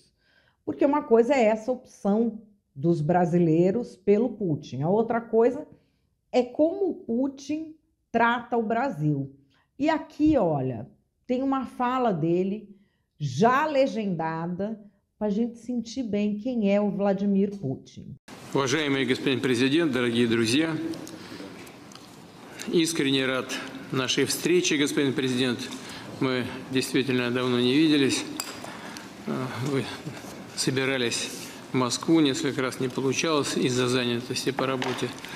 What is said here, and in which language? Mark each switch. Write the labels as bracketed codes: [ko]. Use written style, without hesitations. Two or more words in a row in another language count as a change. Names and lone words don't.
[pt] Porque uma coisa é essa opção dos brasileiros pelo Putin, a outra coisa é como o Putin trata o Brasil. E aqui, olha, tem uma fala dele já legendada para a gente sentir bem quem é o Vladimir Putin. [ru] Уважаемый господин президент, дорогие друзья, искренне рад нашей встрече, господин президент. Мы действительно давно не виделись. Вы собирались в Москву, несколько раз не получалось из-за занятости по работе.